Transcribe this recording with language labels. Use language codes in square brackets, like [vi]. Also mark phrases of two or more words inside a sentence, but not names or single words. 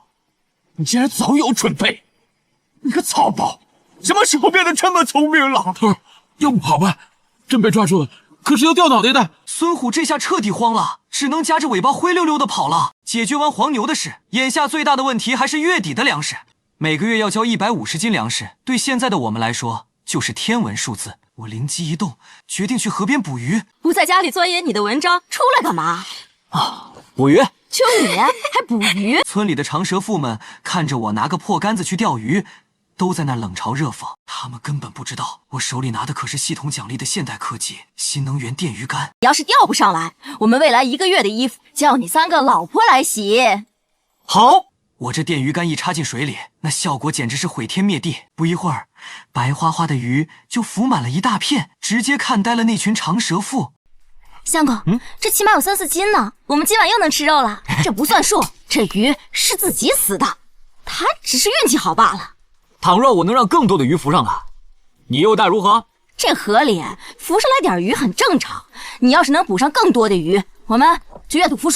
[zh] 你竟然早有準備，你個草包，什麼時候變得這麼聰明了？要不跑吧，真被抓住了，可是要掉腦袋的。孫虎這下徹底慌了，只能夾着尾巴灰溜溜的跑了。解決完黃牛的事，眼下最大的問題還是月底的糧食。每個月要交150斤糧食，對現在的我們來說就是天文數字。我靈機一動，決定去河邊捕魚。不在家裡鑽研你的文章，出來幹嘛？啊，捕魚！就你還捕魚？村裡的長舌婦們看着我拿個破桿子去釣魚，都在那冷嘲熱諷。他們根本不知道我手裡拿的可是系統獎勵的現代科技新能源電魚竿。要是釣不上來，我們未來1個月的衣服叫你3個老婆來洗。好。我這電魚竿一插進水裡，那效果簡直是毀天滅地。不一會兒，白花花的魚就浮滿了一大片，直接看呆了那群長舌婦。相公，這起碼有3-4斤呢，我們今晚又能吃肉了。這不算數，這魚是自己死的，他只是運氣好罷了。倘若我能讓更多的魚浮上來，你又待如何？這河裡浮上來點魚很正常，你要是能捕上更多的魚，我們就願賭服輸。